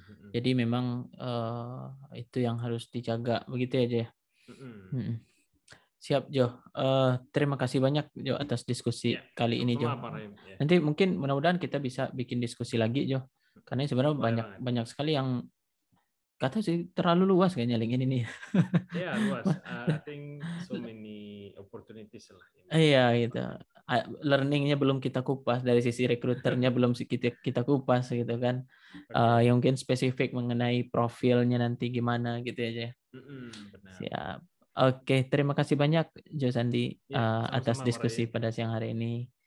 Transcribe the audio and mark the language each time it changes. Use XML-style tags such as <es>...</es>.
<id>Jadi memang itu yang harus dijaga begitu ya Jo. Siap Jo. Terima kasih banyak Jo atas diskusi kali ini Jo. Nanti mungkin mudah-mudahan kita bisa bikin diskusi lagi Jo. Karena sebenarnya banyak sekali yang kata sih terlalu luas kayaknya LinkedIn ini. Ya luas.</id> <en>I think so many opportunities lah.</en> <id>Iya gitu. Learningnya belum kita kupas, dari sisi rekruternya belum kita kupas gitu kan. Yang mungkin spesifik mengenai profilnya nanti gimana gitu aja. Benar. Siap. Oke, terima kasih banyak Jo Sandi atas diskusi pada siang hari ini.</id>